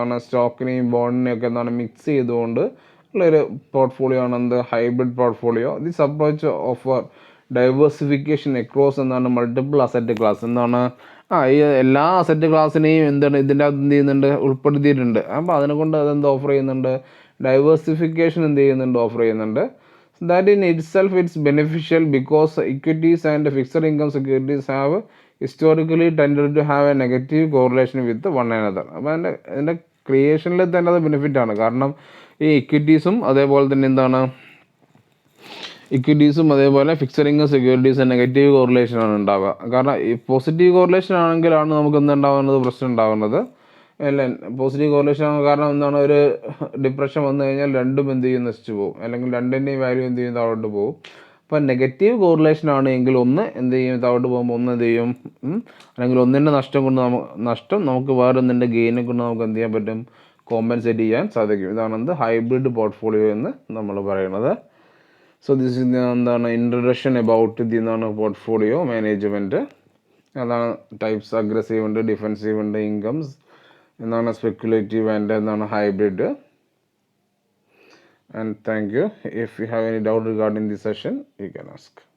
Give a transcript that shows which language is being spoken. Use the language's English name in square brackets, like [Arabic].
[Malayalam] സ്റ്റോക്കിനെയും ബോണ്ടിനെയും ഒക്കെ മിക്സ് ചെയ്തുകൊണ്ട് ഉള്ളൊരു പോർട്ട്ഫോളിയോ ആണ് hybrid portfolio. [English] This approach offer diversification across multiple asset class. [Malayalam] ഈ എല്ലാ അസറ്റ് ക്ലാസ്സിനെയും ഇതിൻ്റെ അകത്ത് എന്ത് ചെയ്യുന്നുണ്ട്, ഉൾപ്പെടുത്തിയിട്ടുണ്ട്. അപ്പോൾ അതിനെക്കൊണ്ട് അതെന്ത് ഓഫർ ചെയ്യുന്നുണ്ട്, ഡൈവേഴ്സിഫിക്കേഷൻ എന്ത് ചെയ്യുന്നുണ്ട്, ഓഫർ ചെയ്യുന്നുണ്ട്. [English] That in itself it's beneficial because equities and fixed income securities have historically tended to have a negative correlation with one another. [Malayalam] അപ്പോൾ അതിൻ്റെ ക്രിയേഷനിൽ തന്നെ അത് ബെനിഫിറ്റാണ്. കാരണം ഈ ഇക്വിറ്റീസും അതേപോലെ തന്നെ ഇക്വിറ്റീസും അതേപോലെ ഫിക്സഡ് ഇൻകം സെക്യൂരിറ്റീസ് നെഗറ്റീവ് കോറിലേഷനാണ് ഉണ്ടാവുക. കാരണം ഈ പോസിറ്റീവ് കോറിലേഷൻ ആണെങ്കിലാണ് നമുക്ക് എന്തുണ്ടാകുന്നത്, പ്രശ്നം ഉണ്ടാകുന്നത്. അല്ല, പോസിറ്റീവ് കോറിലേഷൻ ആണ്. കാരണം ഒരു ഡിപ്രഷൻ വന്നു കഴിഞ്ഞാൽ രണ്ടും എന്ത് ചെയ്യും, നശിച്ചു പോകും, അല്ലെങ്കിൽ രണ്ടിൻ്റെയും വാല്യൂ എന്ത് ചെയ്യും, താഴോട്ട് പോകും. അപ്പോൾ നെഗറ്റീവ് കോറിലേഷൻ ആണ് എങ്കിൽ ഒന്ന് എന്ത് ചെയ്യും, താഴോട്ട് പോകുമ്പോൾ ഒന്ന് എന്ത് ചെയ്യും, അല്ലെങ്കിൽ ഒന്നിൻ്റെ നഷ്ടം നമുക്ക് വേറെ ഒന്നിൻ്റെ ഗെയിനെ കൊണ്ട് നമുക്ക് എന്ത് ചെയ്യാൻ പറ്റും, കോമ്പൻസേറ്റ് ചെയ്യാൻ സാധിക്കും. ഇതാണ് ഹൈബ്രിഡ് പോർട്ട്ഫോളിയോ എന്ന് നമ്മൾ പറയുന്നത്. [English] So this is introduction about portfolio management. [Malayalam] അതാണ് ടൈപ്സ്, അഗ്രസീവ് ഉണ്ട്, ഡിഫെൻസീവ് ഉണ്ട്, incomes speculative and hybrid. [English] And thank you. If you have any doubt regarding this session, you can ask.